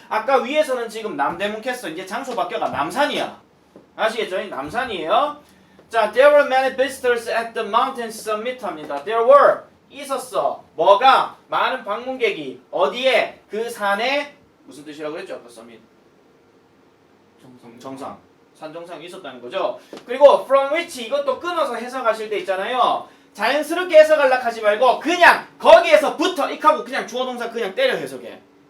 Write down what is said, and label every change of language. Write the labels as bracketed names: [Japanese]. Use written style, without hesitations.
[Korean] 아까 위에서는 지금 남대문 캤어. 이제 장소 바뀌어가 남산이야. 아시겠죠? 남산이에요. [English] 자, there were many visitors at the mountain summit 합니다. There were, 있었어. [Korean] 뭐가? 많은 방문객이 어디에? 그 산에 무슨 뜻이라고 그랬죠? 아까 summit. 정상. 산 정상에 있었다는 거죠. 그리고 [English] from which, [Korean] 이것도 끊어서 해석하실 때 있잖아요. 자연스럽게 해석하려고 하지 말고 그냥 거기에서부터 익하고 그냥 주어 동사 그냥 때려 해석해.